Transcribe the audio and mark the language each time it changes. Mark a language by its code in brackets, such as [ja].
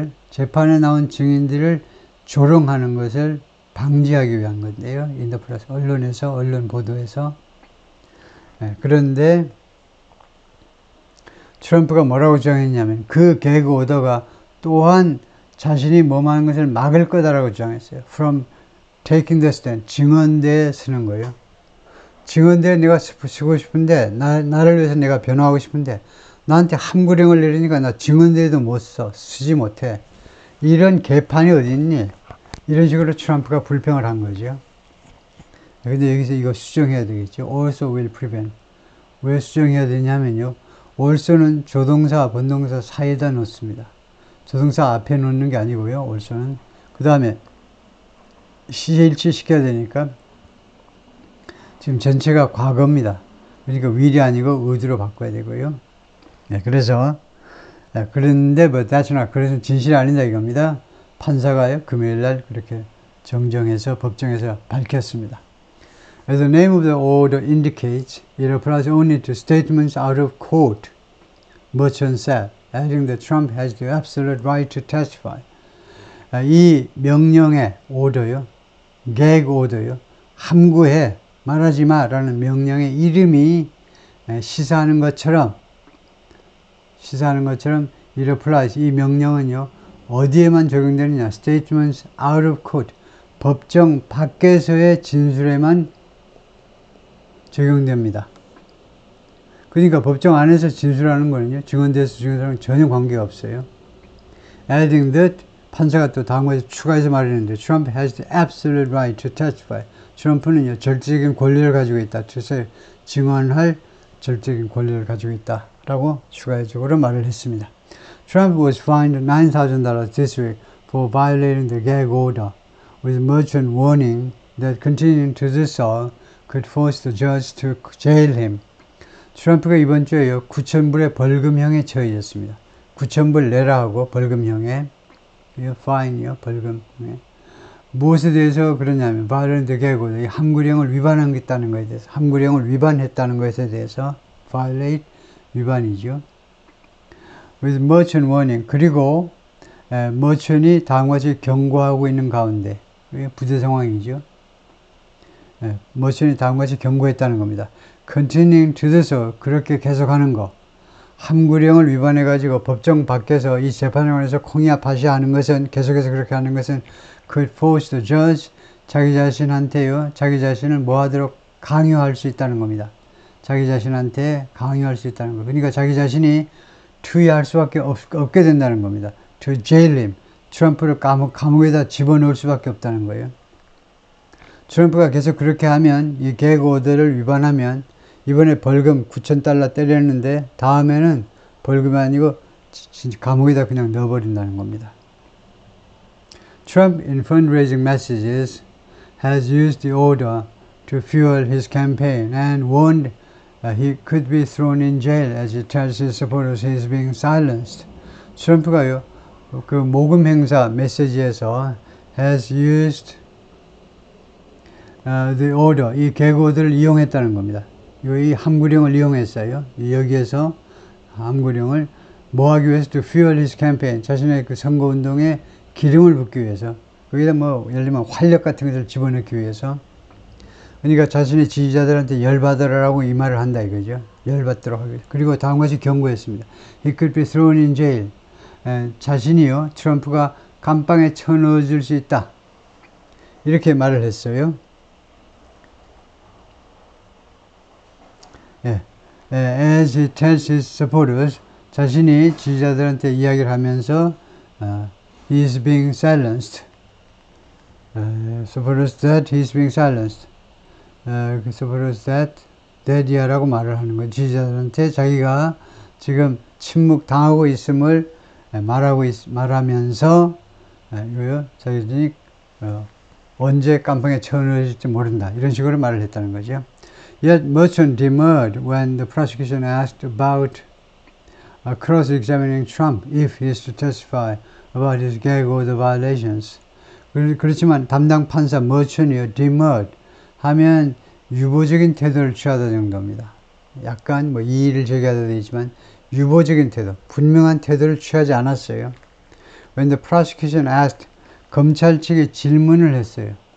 [ko] 재판에 나온 증인들을 조롱하는 것을 방지하기 위한 건데요. [en] in the press, [ko] 언론 보도에서. 그런데 트럼프가 뭐라고 주장했냐면 그 gag order가 또한 자신이 뭐하는 것을 막을 거다라고 주장했어요. [en] From taking the stand, [ko] 증언대에 서는 거예요. 증언대에 내가 쓰고 싶은데, 나를 위해서 내가 변호하고 싶은데, 나한테 함구령을 내리니까 나 증언대에도 못 쓰지 못해. 이런 개판이 어디 있니? 이런 식으로 트럼프가 불평을 한 거죠. 근데 여기서 이거 수정해야 되겠죠. [en] Also will prevent. [ko] 왜 수정해야 되냐면요. also는 조동사, 본동사 사이에다 놓습니다. 조동사 앞에 놓는 게 아니고요. also는. 그 다음에 시제 일치시켜야 되니까 지금 전체가 과거입니다. 그러니까 will이 아니고 would로 바꿔야 되고요. 그래서 그런데 [en] but that's not, [ko] 그래서 진실이 아니다 이겁니다. 판사가요 금요일날 그렇게 정정해서 법정에서 밝혔습니다. [en] As the name of the order indicates, it applies only to statements out of court, Merchant said, adding that Trump has the absolute right to testify. [ko] 이 명령의 오더요, gag 오더요, 함구해, 말하지 마라는 명령의 이름이 시사하는 것처럼 [en] it applies, [ko] 이 명령은요 어디에만 적용되느냐, [en] statements out of court, [ko] 법정 밖에서의 진술에만 적용됩니다. 그러니까 법정 안에서 진술하는 거는요 증언대에서 증언하는 전혀 관계가 없어요. [en] Adding that, [ko] 판사가 또 다음 것에 추가해서 말했는데 [en] Trump has the absolute right to testify. [ko] 트럼프는요 절대적인 권리를 가지고 있다. 즉시 증언할 절대적인 권리를 가지고 있다라고 추가적으로 말을 했습니다. [en] Trump was fined $9,000 this week for violating the gag order, with Merchant warning that continuing to do so could force the judge to jail him. [ko] 트럼프가 이번 주에요 9,000불의 벌금형에 처해졌습니다. 9,000불 내라 하고 벌금형에 파인이요 벌금. 무엇에 대해서 그러냐면 [en] violate the gag order, [ko] 함구령을 위반했다는 것에 대해서, 함구령을 위반했다는 것에 대해서 violate 위반이죠. [en] with merchant warning, [ko] 그리고 merchant이 다음과 같이 경고하고 있는 가운데, 부재 상황이죠. merchant이 다음과 같이 경고했다는 겁니다. [en] continuing to do so, [ko] 그렇게 계속하는 거. 함구령을 위반해가지고 법정 밖에서 이 재판원에서 콩이야 파시야 하는 것은, 계속해서 그렇게 하는 것은 [en] could force the judge, [ko] 자기 자신한테요, 자기 자신을 뭐 하도록 강요할 수 있다는 겁니다. 자기 자신한테 강요할 수 있다는 거. 그러니까 자기 자신이 투의할 수밖에 없게 된다는 겁니다. [en] To jail him, [ko] 트럼프를 감옥에다 집어넣을 수밖에 없다는 거예요. 트럼프가 계속 그렇게 하면, 이 gag order를 위반하면, 이번에 벌금 $9,000 때렸는데 다음에는 벌금이 아니고 감옥에다 그냥 넣어버린다는 겁니다. [en] Trump in fundraising messages has used the order to fuel his campaign and warned he could be thrown in jail as he tells his supporters he is being silenced. [ko] 트럼프가요 그 모금 행사 메시지에서 [en] has used the order, [ko] 이 gag order를 이용했다는 겁니다. 이 함구령을 이용했어요. 여기에서 함구령을 뭐 하기 위해서? [en] to fuel his campaign, [ko] 자신의 그 선거운동에 기름을 붓기 위해서, 거기다 뭐 예를 들면 활력 같은 것을 집어넣기 위해서, 그러니까 자신의 지지자들한테 열받으라고 이 말을 한다 이거죠. 열받도록 하기 위해서. 그리고 다음같이 경고했습니다. [en] He could be thrown in jail. [ko] 자신이요 트럼프가 감방에 쳐넣어줄 수 있다 이렇게 말을 했어요. [en] As he tells his supporters, [ko] 자신이 지지자들한테 이야기를 하면서 [en] he is being silenced. Supporters that he is being silenced. Supporters that [ko] 이라고 말을 하는 거예요. 지지자들한테 자기가 지금 침묵 당하고 있음을 말하면서 이거요 자기들이 언제 깜빵에 쳐넣어질지 모른다 이런 식으로 말을 했다는 거죠. [en] Yet Merchant demurred when the prosecution asked about cross-examining Trump if he is to testify about his gag order violations. [ko] 그렇지만 담당 판사 Merchant이요 demurred 하면 유보적인 태도를 취하다 정도입니다. 약간 뭐 이의를 제기하다 되지만 유보적인 태도, 분명한 태도를 취하지 않았어요. [en] When the prosecution asked, [ko] 검찰 측이 질문을 했어요.